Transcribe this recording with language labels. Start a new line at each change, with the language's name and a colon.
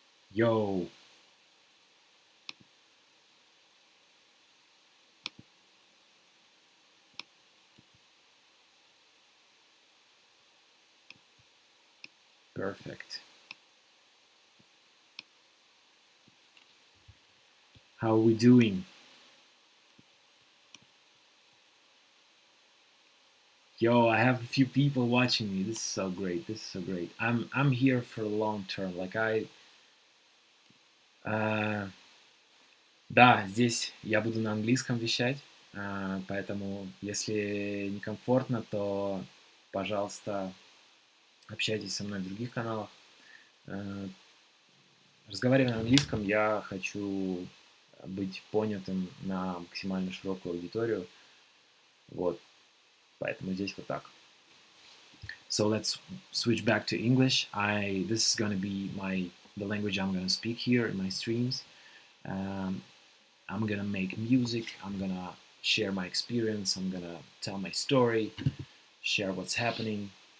English: Yo, perfect. How are we doing? Yo, I have a few people watching me. This is so great. This is so great. I'm here for long term.
Russian: Like э, да, здесь я буду на английском вещать, поэтому если некомфортно, то, пожалуйста, общайтесь со мной в других каналах. Э, Разговаривая на английском, я хочу быть понятым на максимально широкую аудиторию. Вот, поэтому здесь вот так.
English: So let's switch back to English. This is gonna be the language I'm gonna speak here in my streams. Um, I'm gonna make music. I'm gonna share my experience. I'm gonna tell my story, share what's happening.